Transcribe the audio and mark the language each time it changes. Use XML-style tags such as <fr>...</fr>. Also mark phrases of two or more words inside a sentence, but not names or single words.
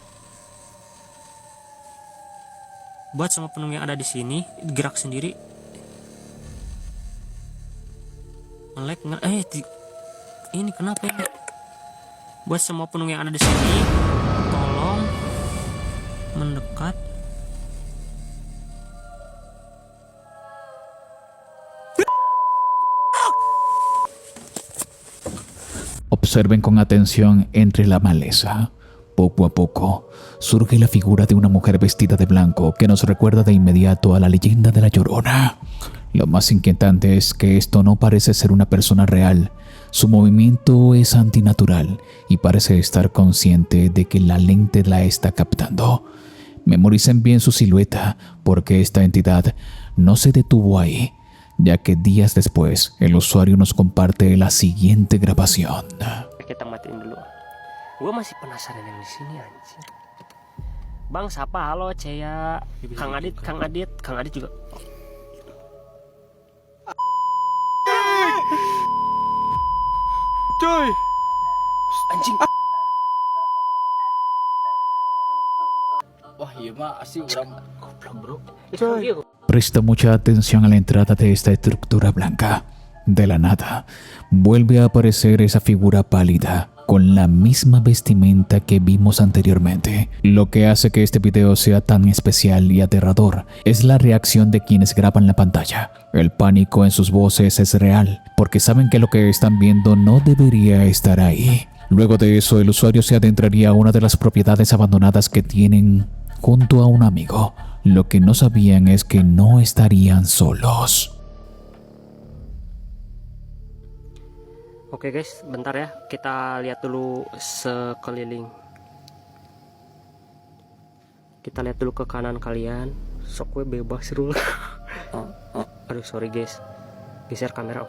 <id>Buat semua penunggu yang ada di sini, gerak sendiri. Ini kenapa ya? Buat semua penunggu yang ada di sini, tolong mendekat.</id> <es>Observen con atención entre la maleza. Poco a poco surge la figura de una mujer vestida de blanco que nos recuerda de inmediato a la leyenda de la Llorona. Lo más inquietante es que esto no parece ser una persona real. Su movimiento es antinatural y parece estar consciente de que la lente la está captando. Memoricen bien su silueta porque esta entidad no se detuvo ahí, ya que días después el usuario nos comparte la siguiente grabación.</es> <id>Kita matiin dulu. Gue masih penasaran yang di sini anjir. Bang, siapa? Halo, Ceya. Kang Adit juga. Coy! Anjing. Wah, iya mah asli orang Goblok, bro. Coy.</id> <es>Presta mucha atención a la entrada de esta estructura blanca. De la nada, vuelve a aparecer esa figura pálida con la misma vestimenta que vimos anteriormente. Lo que hace que este video sea tan especial y aterrador es la reacción de quienes graban la pantalla. El pánico en sus voces es real, porque saben que lo que están viendo no debería estar ahí. Luego de eso, el usuario se adentraría a una de las propiedades abandonadas que tienen junto a un amigo. Lo que no sabían es que no estarían solos.</es> <id>Oke guys, bentar ya, kita lihat dulu sekeliling. Kita lihat dulu ke kanan kalian. Sok gue bebas rul. Aduh</id> <en>sorry guys,</en> <id>geser kamera.</id>